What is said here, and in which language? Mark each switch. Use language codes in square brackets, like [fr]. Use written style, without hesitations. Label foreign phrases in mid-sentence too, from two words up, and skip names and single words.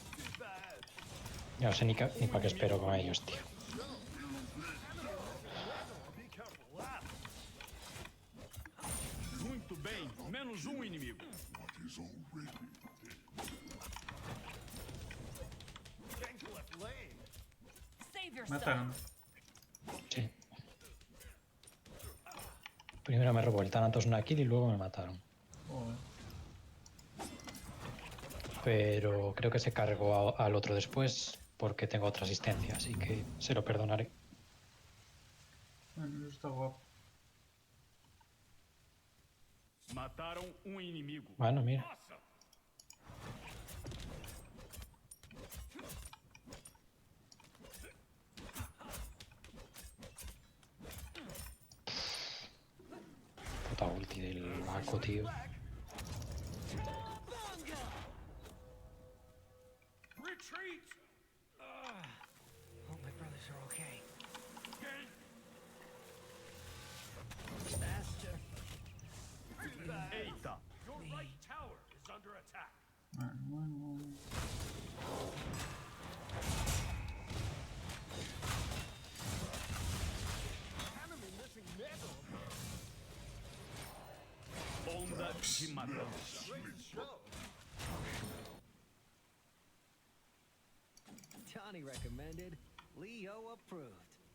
[es] Ya no sé ni para qué espero con ellos, tío. [pt] Muito bem, menos um inimigo. [en] Save yourself. [es] Mataron. Sí. Primero me robó el Thanatos una kill y luego me mataron. Joder. Pero creo que se cargó al otro después porque tengo otra asistencia, así que se lo perdonaré. Bueno, eso está guapo. [pt] Mataram um inimigo. [es] Bueno, mira. [pt] Nossa! [es] Puta ulti del Mako, tío. [en] Retreat! Hope my brothers are okay. Faster. [pt] Eita! [en] Your right tower is under attack. [es] Bueno. [pt] Onda de matança. [en] Tani recommended. Leo approved.